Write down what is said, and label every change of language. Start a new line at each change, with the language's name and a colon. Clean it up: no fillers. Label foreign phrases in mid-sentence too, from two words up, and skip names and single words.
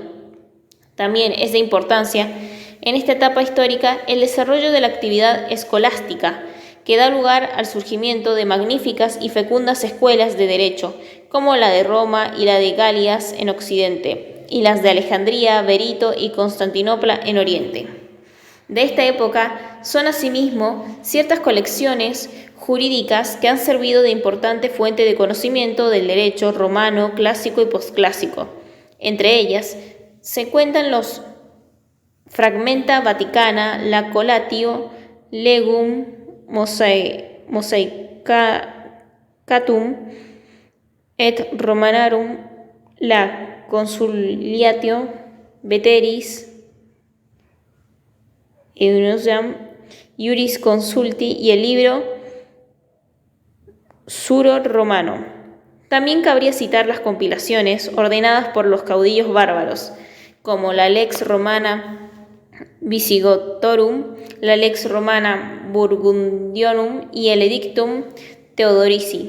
Spanish: También es de importancia en esta etapa histórica el desarrollo de la actividad escolástica, que da lugar al surgimiento de magníficas y fecundas escuelas de derecho, como la de Roma y la de Galias en Occidente, y las de Alejandría, Berito y Constantinopla en Oriente. De esta época son asimismo ciertas colecciones jurídicas que han servido de importante fuente de conocimiento del derecho romano, clásico y posclásico. Entre ellas se cuentan los Fragmenta Vaticana, la Colatio, Legum Mosaicatum et Romanarum, la Consuliatio Veteris Eunosiam Iuris Consulti y el libro Suro Romano. También cabría citar las compilaciones ordenadas por los caudillos bárbaros, como la Lex Romana Visigotorum, la Lex Romana Burgundionum y el Edictum Theodorici.